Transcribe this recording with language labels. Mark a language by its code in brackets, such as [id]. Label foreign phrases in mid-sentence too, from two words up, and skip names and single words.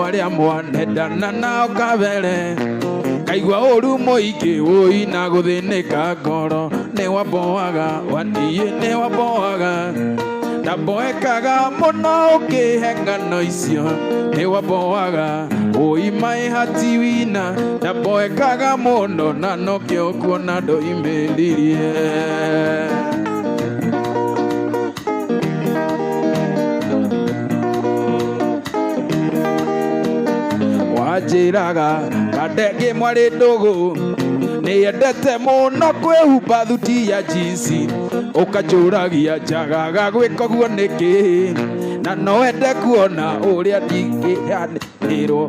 [ki] arĩa mwanendana nao kabere kaigua ũru mũingĩ wũi na gũthĩnĩka ngoro nĩwamboaga waniĩ nĩwamboaga ndamboekaga mũno ũkĩhe ng'ano icio nĩwamboaga ui [en] my heart winner [ki] ndamboekaga mũno na nokĩo kuona ndoimĩririe. Wanjĩraga kandenge mwarĩ ndũgũ nĩendete mũno kwĩhumba thuti ya jinsi ũkanjũragia njagaga gwĩka ũguo nĩkĩ na no wende kuona ũrĩa ndingĩanĩrwo.